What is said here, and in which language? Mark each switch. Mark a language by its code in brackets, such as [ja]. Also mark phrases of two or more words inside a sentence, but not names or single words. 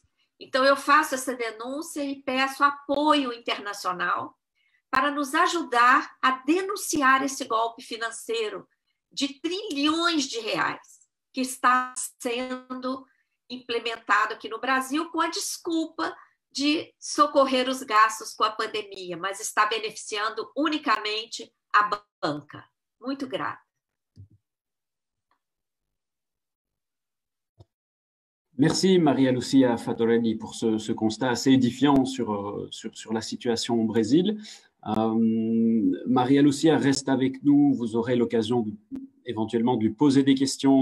[pt] Então, eu faço essa denúncia e peço apoio internacional para nos ajudar a denunciar esse golpe financeiro de trilhões de reais que está sendo implementado aqui no Brasil com a desculpa de socorrer os gastos com a pandemia, mas está beneficiando unicamente a banca. Muito grata. [fr] Merci Maria Lucia Fattorelli pour ce constat assez édifiant sur la situation au Brésil. Maria-Lucia reste avec nous. Vous aurez l'occasion éventuellement de lui poser des questions.